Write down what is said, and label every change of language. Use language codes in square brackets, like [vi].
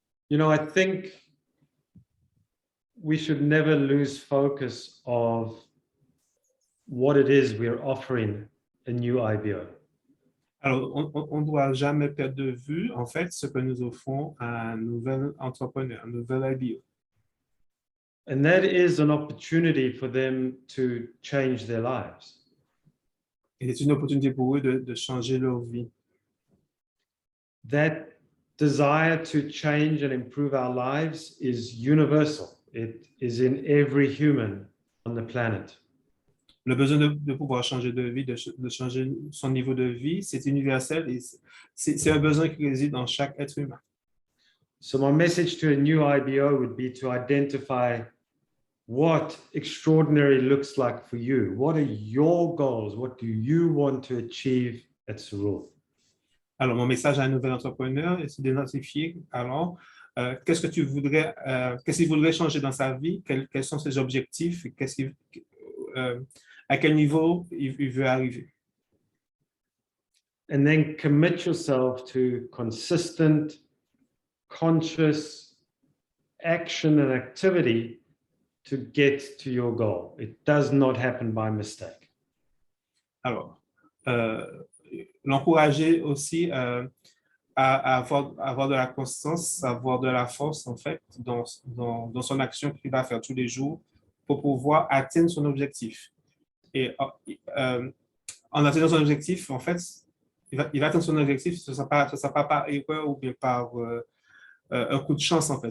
[en] You know, I think we should never lose focus of what it is we are offering a new IBO. [fr] Alors, on ne doit jamais perdre de vue, en fait, ce que nous offrons à un nouvel entrepreneur, un nouvel IBO. [en] And that is an opportunity for them to change their lives. [fr] Et c'est une opportunité pour eux de changer leur vie. [en] That desire to change and improve our lives is universal. It is in every human on the planet. [fr] Le besoin de pouvoir changer de vie, de changer son niveau de vie, c'est universel et c'est un besoin qui réside dans chaque être humain. [en] So my message to a new IBO would be to identify what extraordinary looks like for you. What are your goals? What do you want to achieve at Surul? [fr] Alors, mon message à un nouvel entrepreneur, c'est d'identifier, alors, qu'est-ce qu'il voudrait changer dans sa vie, quels sont ses objectifs, à quel niveau il veut arriver. [en] And then commit yourself to consistent, conscious action and activity to get to your goal. It does not happen by mistake. [fr] Alors, l'encourager aussi à avoir de la constance, avoir de la force, en fait, dans son action qu'il va faire tous les jours pour pouvoir atteindre son objectif. Et en atteignant son objectif, en fait, il va atteindre son objectif, ce ne sera pas par erreur ou bien par un coup de chance, en fait.